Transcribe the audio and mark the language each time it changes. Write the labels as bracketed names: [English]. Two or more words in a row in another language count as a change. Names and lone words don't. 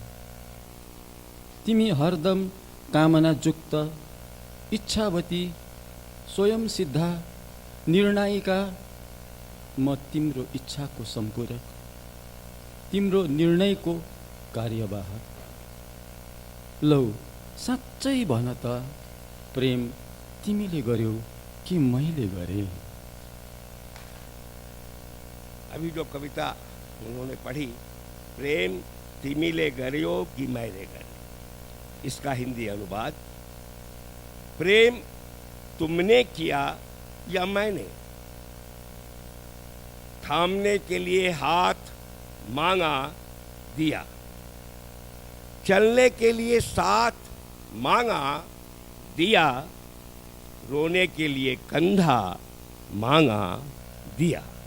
[Nepali] तिमी हरदम कामनायुक्त, इच्छावती, स्वयं सिद्धा, निर्णायिका, म तिम्रो इच्छाको सम्पूरक, तिम्रो निर्णयको कार्यवाहक। लौ साँच्चै भन त, प्रेम तिमीले गर्यौ कि मैले गरेँ। [Hindi] अभी जो कविता उन्होंने पढ़ी, [Nepali] प्रेम तिमीले गर्यो कि मैले गरेँ, [Hindi] इसका हिंदी अनुवाद, प्रेम तुमने किया या मैंने। थामने के लिए हाथ मांगा दिया, चलने के लिए साथ मांगा दिया, रोने के लिए कंधा मांगा दिया।